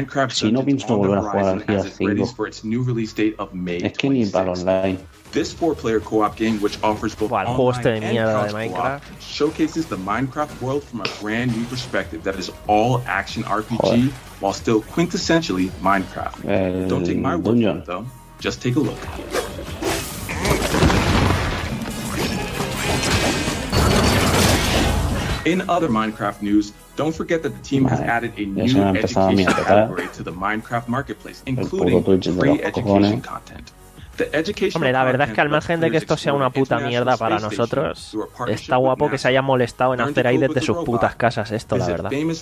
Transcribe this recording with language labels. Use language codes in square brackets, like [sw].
[es] Si no pienso no volver a jugar al GTA 5. Es que ni para online. [en] This four-player co-op game, which offers both online and cross-co-op, showcases the Minecraft world from a brand new perspective that is all action RPG, while still quintessentially Minecraft. Don't take my word for it, though. Just take a look. In other Minecraft news, don't forget that the team has added a new education category to the Minecraft marketplace, including free education content. [es] Hombre, la verdad es que al margen de que esto sea una puta mierda para nosotros, está guapo que se hayan molestado en hacer ahí desde sus putas casas esto, la verdad.